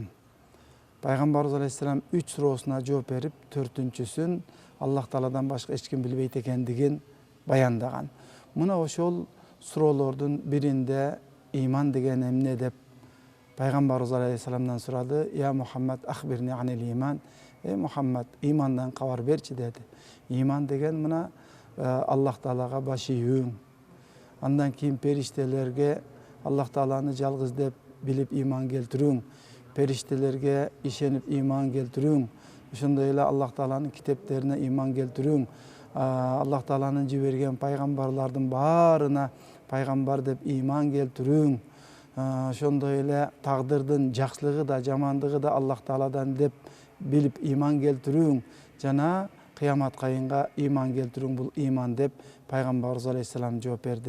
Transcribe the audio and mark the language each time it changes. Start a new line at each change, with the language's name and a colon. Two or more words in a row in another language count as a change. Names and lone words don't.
Kyrgyz: Пайгамбарыбыз алейхисалам 3 суроосуна жооп берип, 4-түнчүсүн Аллах Тааладан башка эч ким билбейт экендигин баяндаган. Мына ошол суроолордун биринде иман деген эмне деп пайгамбарыбыз алейхисаламдан сурады.
Arabic: يا محمد أخبرني عن الإيمان.
Kyrgyz: Мухаммад, имандан кабар берчи деди. Иман деген мына Аллах Таалага баш ийүүң. Андан кийин периштелерге Аллах Тааланы жалгыз деп билип иман келтирүүң, периштелерге ишенип иман келтирүүң, ошондой эле Аллах Тааланын китептерине иман келтирүүң, Аллах Тааланын жиберген пайгамбарлардын баарына пайгамбар деп иман келтирүүң, ошондой эле тагдырдын жакшылыгы да, жамандыгы да Аллах Тааладан деп билип иман келтирүүң, жана кыямат кайынга иман келтирүүң, бул иман деп пайгамбарыбыз алейхисалам жооп берди.